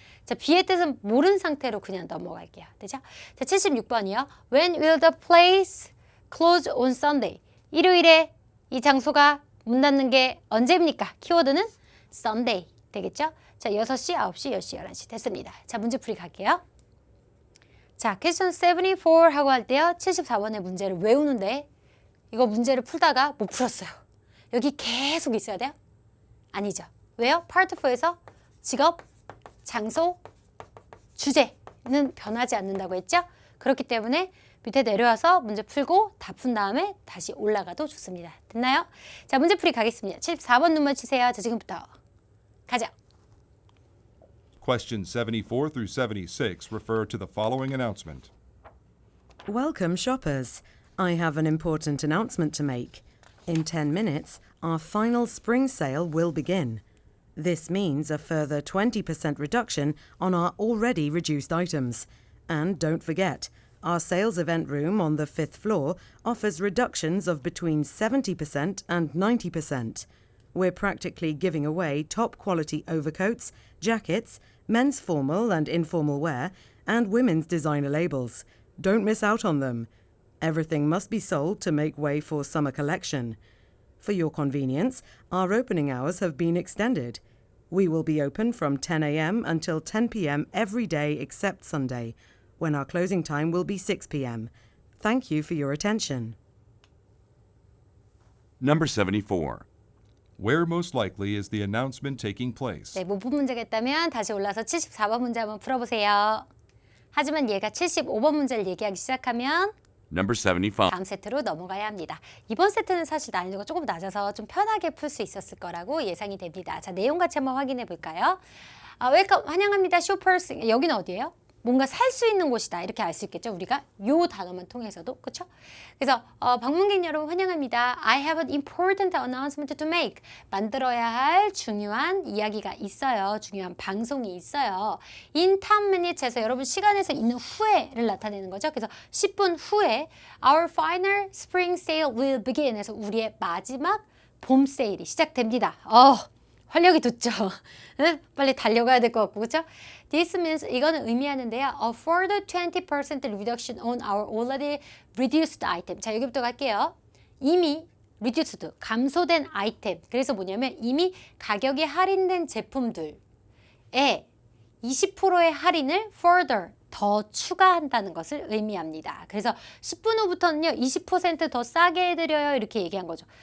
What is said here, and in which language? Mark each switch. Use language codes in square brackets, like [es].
[ko] 자, B의 뜻은 모른 상태로 그냥 넘어갈게요. 되죠? 자, 76번이요. [en] When will the place close on Sunday? [ko] 일요일에 이 장소가 문 닫는 게 언제입니까? 키워드는 Sunday 되겠죠? 자, 6시, 9시, 10시, 11시 됐습니다. 자, 문제 풀이 갈게요. 자, question 74 하고 할 때요. 74번의 문제를 외우는데 이거 문제를 풀다가 못 풀었어요. 여기 계속 있어야 돼요? 아니죠. 왜요? Part 4에서 직업, 장소, 주제는 변하지 않는다고 했죠? 그렇기 때문에 밑에 내려와서 문제 풀고 다 푼 다음에 다시 올라가도 좋습니다. 됐나요? 자, 문제 풀이 가겠습니다. 74번 눈만 치세요. 자, 지금부터 가자. [en] Questions 74 through 76 refer to the following announcement. Welcome, shoppers. I have an important announcement to make. In 10 minutes, our final spring sale will begin. This means a further 20% reduction on our already reduced items. And don't forget, our sales event room on the 5th floor offers reductions of between 70% and 90%. We're practically giving away top quality overcoats, jackets, men's formal and informal wear, and women's designer labels. Don't miss out on them. Everything must be sold to make way for summer collection. For your convenience, our opening hours have been extended. We will be open from 10 a.m. until 10 p.m. every day except Sunday, when our closing time will be 6 p.m. Thank you for your attention. Number 74. Where most likely is the announcement taking place? [ko] 네, 못 푼 문제가 있다면 다시 올라서 74번 문제 한번 풀어보세요. 하지만 얘가 75번 문제를 얘기하기 시작하면 [en] Number 75. [ko] 다음 세트로 넘어가야 합니다. 이번 세트는 사실 난이도가 조금 낮아서 좀 편하게 풀 수 있었을 거라고 예상이 됩니다. 자, 내용 같이 한번 확인해 볼까요? 웰컴, 환영합니다. 쇼퍼스. 여기는 어디예요? 뭔가 살 수 있는 곳이다. 이렇게 알 수 있겠죠? 우리가 요 단어만 통해서도. 그렇죠? 그래서 방문객 여러분 환영합니다. [en] I have an important announcement to make. [ko] 만들어야 할 중요한 이야기가 있어요. 중요한 방송이 있어요. [en] In 10 minutes [ko] 에서 여러분 시간에서 있는 후에를 나타내는 거죠. 그래서 10분 후에 [en] Our final spring sale will begin. [ko] 해서 우리의 마지막 봄 세일이 시작됩니다. 활력이 돋죠. 응? 빨리 달려가야 될 것 같고, 그렇죠? [en] This means [ko] 이거는 의미하는데요. [en] A further 20% reduction on our already reduced item. [ko] 자, 여기부터 갈게요. 이미 reduced, 감소된 아이템. 그래서 뭐냐면 이미 가격이 할인된 제품들에 20%의 할인을 further, 더 추가한다는 것을 의미합니다. 그래서 10분 후부터는요. 20% 더 싸게 해드려요. 이렇게 얘기한 거죠.